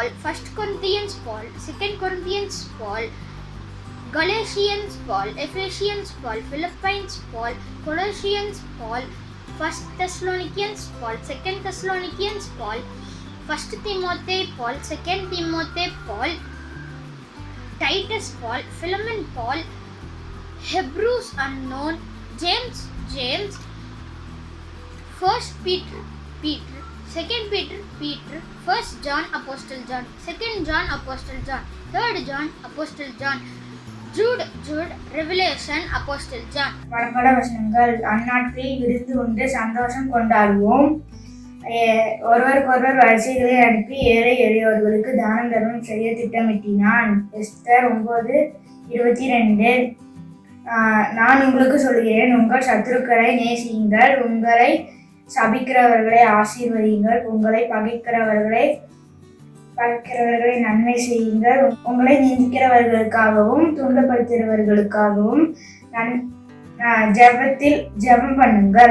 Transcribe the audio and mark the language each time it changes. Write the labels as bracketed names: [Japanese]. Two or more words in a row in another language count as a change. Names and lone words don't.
[English] 1 Corinthians, Paul, 2 Corinthians, Paul, Galatians, Paul, Ephesians, Paul, Philippians, Paul, Colossians, Paul, 1 Thessalonians, Paul, 2 Thessalonians, Paul, 1 Timothy, Paul, 2 Timothy, Paul, Titus, Paul, Philemon, Paul, Hebrews unknown, James, 1 Peter, 2 Peter, 1 John, Apostle John, 2 John, Apostle John, 3 John, Apostle John, Jude, Revelation, Apostle John. [Tamil] பல வசனங்கள். அந்நாட்களில் விருந்து உண்டு சந்தோஷம் கொண்டாடுவோம். ஒருவருக்கொருவர் வரிசைகளை அனுப்பி ஏழை எளியோர்களுக்கு தானம் தர்மம் செய்ய திட்டமிட்டினான். எஸ்தர் 9:22. நான் உங்களுக்கு சொல்கிறேன், உங்கள் சத்துருக்களை நேசியுங்கள், உங்களை சபிக்கிறவர்களை ஆசீர்வதியுங்கள், உங்களை பகைக்கிறவர்களை நன்மை செய்யுங்கள், உங்களை நிந்திக்கிறவர்களுக்காகவும் துன்பப்படுத்துகிறவர்களுக்காகவும் ஜெபம் பண்ணுங்கள்.